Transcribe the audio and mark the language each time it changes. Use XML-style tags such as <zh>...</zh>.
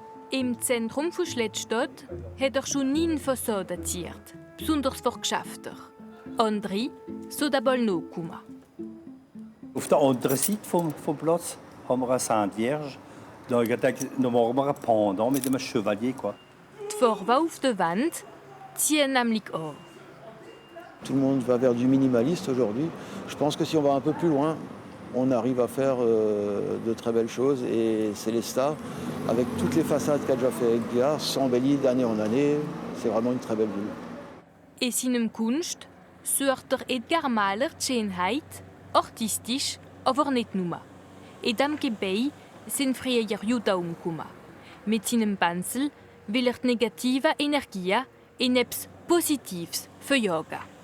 <de>Im Zentrum von Schlettstadt hat er schon 9 Fassaden geziert, besonders für Geschäfte. Andere sind aber noch gekommen. Auf der anderen Seite vom Platz haben wir eine Sainte Vierge. Da machen wir ein Pendant mit einem Chevalier. Die Farben auf der Wand ziehen nämlich an.</de> <fr>Tout le monde va vers du minimaliste aujourd'hui. Je pense que si on va un peu plus loin, on arrive à faire de très belles choses. Et Célestat, avec toutes les façades qu'a déjà fait Edgar, s'embellit d'année en année. C'est vraiment une très belle ville.</fr> <de>In seinem Kunst sucht der Edgar Mahler die Schönheit, artistisch, aber nicht nur. In diesem Gebäude sind früher Juden umgekommen. Mit seinem Pinsel will er die negativen Energien in etwas Positives verjagen.</de>